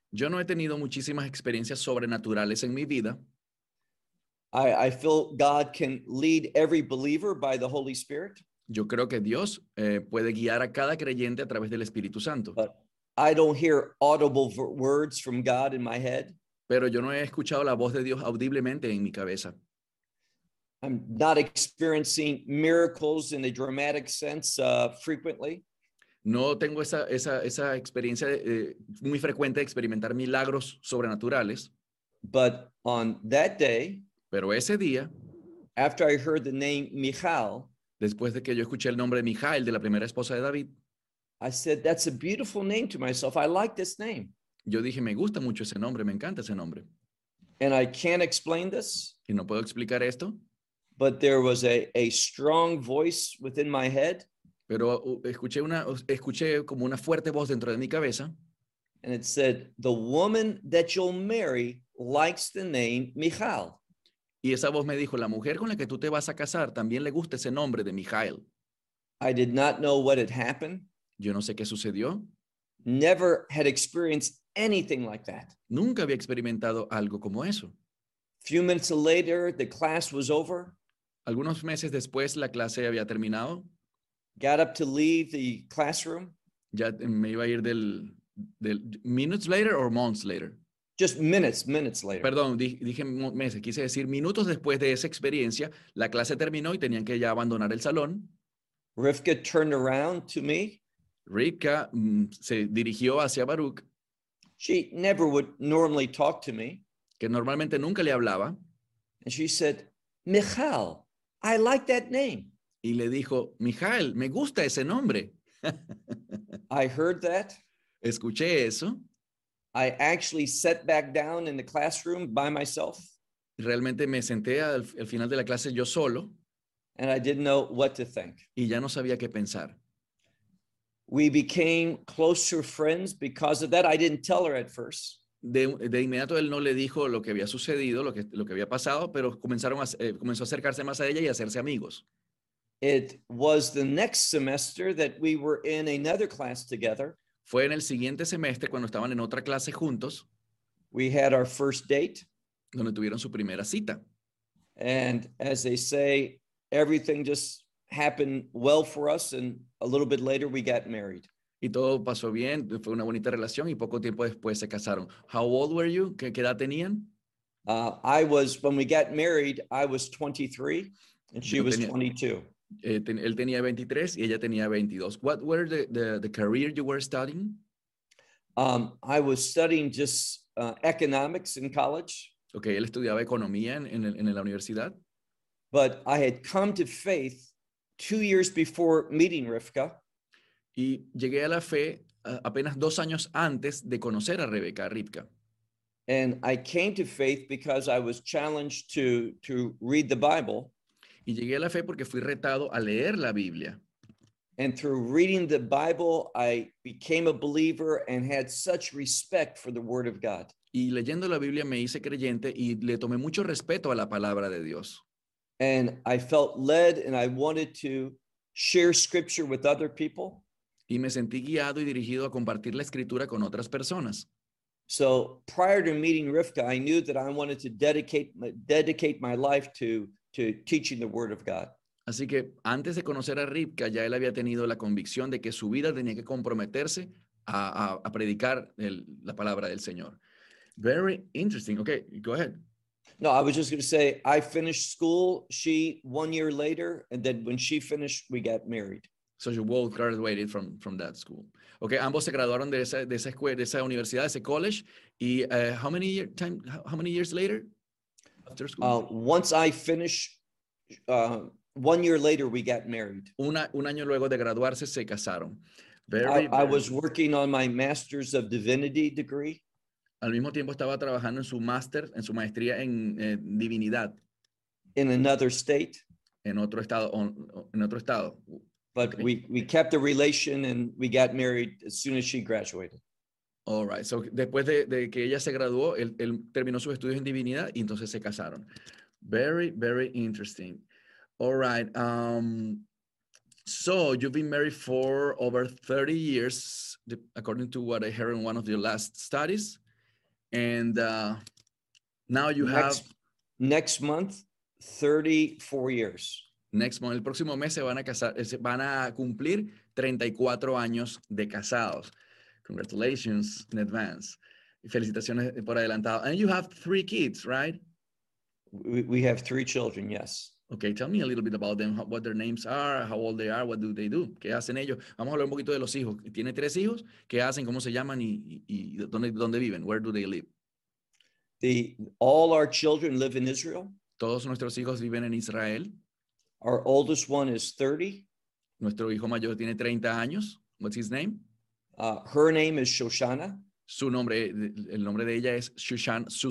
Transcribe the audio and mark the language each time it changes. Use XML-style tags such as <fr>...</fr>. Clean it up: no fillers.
<es>Yo no he tenido muchísimas experiencias sobrenaturales en mi vida.</es> <en>I feel God can lead every believer by the Holy Spirit.</en> <es>Yo creo que Dios puede guiar a cada creyente a través del Espíritu Santo.</es> <en>But I don't hear audible words from God in my head.</en> <es>Pero yo no he escuchado la voz de Dios audiblemente en mi cabeza.</es> <en>I'm not experiencing miracles in a dramatic sense frequently.</en> <es>No tengo esa experiencia muy frecuente de experimentar milagros sobrenaturales.</es> <en>But on that day,</en> <es>pero ese día,</es> <en>after I heard the name Michal,</en> <es>después de que yo escuché el nombre de Michal, de la primera esposa de David,</es> <en>I said, that's a beautiful name to myself. I like this name.</en> <es>Yo dije, me gusta mucho ese nombre, me encanta ese nombre.</es> <en>And I can't explain this.</en> <es>Y no puedo explicar esto.</es> <en>But there was a strong voice within my head.</en> <es>Pero escuché como una fuerte voz dentro de mi cabeza.</es> <en>And it said, the woman that you'll marry likes the name Michal.</en> <es>Y esa voz me dijo, la mujer con la que tú te vas a casar también le gusta ese nombre de Michal.</es> <en>I did not know what had happened.</en> <es>Yo no sé qué sucedió.</es> <en>Never had experienced anything like that.</en> <es>Nunca había experimentado algo como eso.</es> <en>Few minutes later, the class was over.</en> <es>Algunos meses después, la clase había terminado.</es> <en>Got up to leave the classroom.</en> <es>Ya me iba a ir del</es> <en>minutes later or months later? Just minutes later.</en> <es>Perdón, dije meses. Quise decir minutos después de esa experiencia, la clase terminó y tenían que ya abandonar el salón.</es> <en>Rivka turned around to me.</en> <es>Rivka se dirigió hacia Baruch.</es> <en>She never would normally talk to me.</en> <es>Que normalmente nunca le hablaba.</es> <en>And she said, Michal, I like that name.</en> <es>Y le dijo, Michal, me gusta ese nombre.</es> <en>I heard that.</en> <es>Escuché eso.</es> <en>I actually sat back down in the classroom by myself.</en> <es>realmente me senté al final de la clase yo solo.</es> <en>And I didn't know what to think.</en> <es>Y ya no sabía qué pensar.</es> <en>We became closer friends because of that. I didn't tell her at first.</en> <es>De inmediato él no le dijo lo que había sucedido, lo que había pasado, pero comenzó a acercarse más a ella y a hacerse amigos.</es> <en>It was the next semester that we were in another class together.</en> <es>Fue en el siguiente semestre cuando estaban en otra clase juntos.</es> <en>We had our first date.</en> <es>Donde tuvieron su primera cita.</es> <en>And as they say, everything just happened well for us, and a little bit later we got married.</en> <es>Y todo pasó bien, fue una bonita relación y poco tiempo después se casaron.</es> <en>How old were you?</en> <es>¿Qué edad tenían?</es> <en>When we got married, I was 23 and she was 22.</en> <es>Él tenía 23 y ella tenía 22.</es> <en>What were the career you were studying? I was studying just economics in college.</en> <es>Okay, él estudiaba economía en la universidad.</es> <en>But I had come to faith 2 years before meeting Rivka.</en> <es>Y llegué a la fe apenas 2 años antes de conocer a Rebeca, a Rivka.</es> <en>And I came to faith because I was challenged to read the Bible.</en> <es>Y llegué a la fe porque fui retado a leer la Biblia.</es> <en>And through reading the Bible, I became a believer and had such respect for the Word of God.</en> <es>Y leyendo la Biblia me hice creyente y le tomé mucho respeto a la palabra de Dios.</es> <en>And I felt led and I wanted to share scripture with other people.</en> <es>Y me sentí guiado y dirigido a compartir la escritura con otras personas.</es> <en>So prior to meeting Rivka, I knew that I wanted to dedicate my life to teaching the word of God.</en> <es>Así que antes de conocer a Rivka, ya él había tenido la convicción de que su vida tenía que comprometerse a predicar la palabra del Señor.</es> <en>Very interesting. Okay, go ahead. No, I was just going to say, I finished school, she 1 year later, and then when she finished, we got married. So you both graduated from that school.</en> <es>Okay, ambos se graduaron de esa escuela, de esa universidad, de ese college.</es> <en>Y how many years later? After school? Once I finished, 1 year later, we got married.</en> <es>Un año luego de graduarse, se casaron.</es> <en>I was working on my Master's of Divinity degree.</en> <es>Al mismo tiempo estaba trabajando en su maestría en divinidad.</es> <en>In another state.</en> <es>En otro estado.</es> <en>But okay. we kept the relation and we got married as soon as she graduated. All right.</en> <es>So después de que ella se graduó, él terminó sus estudios en divinidad y entonces se casaron.</es> <en>Very, very interesting. All right. So you've been married for over 30 years, according to what I heard in one of your last studies. And now you have next month 34 years. Next month,</en> <es>el próximo mes se van a cumplir 34 años de casados.</es> <en>Congratulations in advance.</en> <es>Felicitaciones por adelantado.</es> <en>And you have 3 kids, right? We have 3 children, yes. Okay, tell me a little bit about them, what their names are, how old they are, what do they do?</en> <es>¿Qué hacen ellos? Vamos a hablar un poquito de los hijos. ¿Tiene 3 hijos? ¿Qué hacen? ¿Cómo se llaman? ¿Y dónde viven?</es> <en>Where do they live? All our children live in Israel.</en> <es>Todos nuestros hijos viven en Israel.</es> <en>Our oldest one is 30.</en> <es>Nuestro hijo mayor tiene 30 años.</es> <en>What's his name? Her name is Shoshana.</en> <es>Su nombre, el nombre de ella es Shoshana.</es>